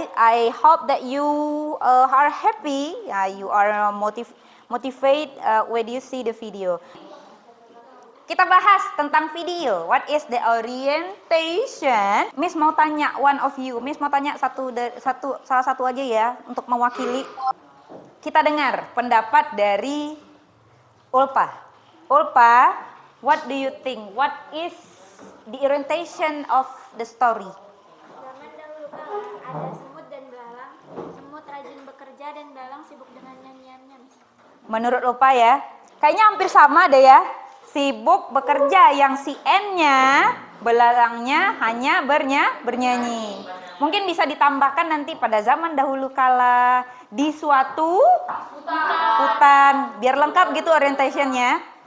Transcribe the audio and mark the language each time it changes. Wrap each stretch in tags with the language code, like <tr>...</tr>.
<en>I hope that you are happy. You are motivated when you see the video.</en> <id>Kita bahas tentang video.</id> <en>What is the orientation?</en> <id>Miss mau tanya</id> <en>one of you.</en> <id>Miss mau tanya salah satu aja ya untuk mewakili. Kita dengar pendapat dari Ulpa.</id> <en>Ulpa, what do you think? What is the orientation of the story?</en> <id>Zaman dahulu kala ada semut dan belalang. Semut rajin bekerja dan belalang sibuk dengan nyanyiannya. Menurut Ulpa ya, kayaknya hampir sama deh ya. Sibuk bekerja, yang si N-nya, belalangnya hanya bernyanyi. Mungkin bisa ditambahkan nanti pada zaman dahulu kala di suatu hutan, biar lengkap gitu orientationnya.</id>